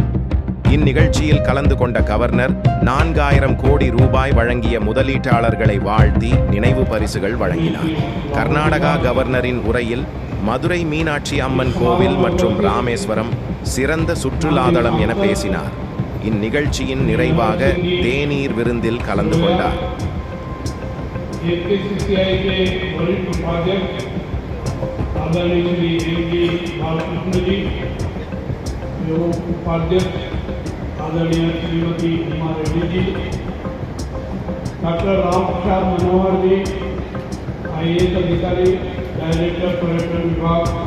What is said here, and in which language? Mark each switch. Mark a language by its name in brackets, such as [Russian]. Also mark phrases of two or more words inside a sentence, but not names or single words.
[Tamil] இந்நிகழ்ச்சியில் கலந்து கொண்ட கவர்னர் 4000 கோடி ரூபாய் வழங்கிய முதலீட்டாளர்களை வாழ்த்தி நினைவு பரிசுகள் வழங்கினார். கர்நாடகா கவர்னரின் உரையில் மதுரை மீனாட்சி அம்மன் கோவில் மற்றும் ராமேஸ்வரம் சிறந்த சுற்றுலாதலம் என பேசினார். இந்நிகழ்ச்சியின் நிறைவாக தேநீர் விருந்தில் கலந்து கொண்டார். [Hindi] डॉक्टर राम प्रसाद मनोहर जी, IAS अधिकारी, डायरेक्टर पर्यटन विभाग,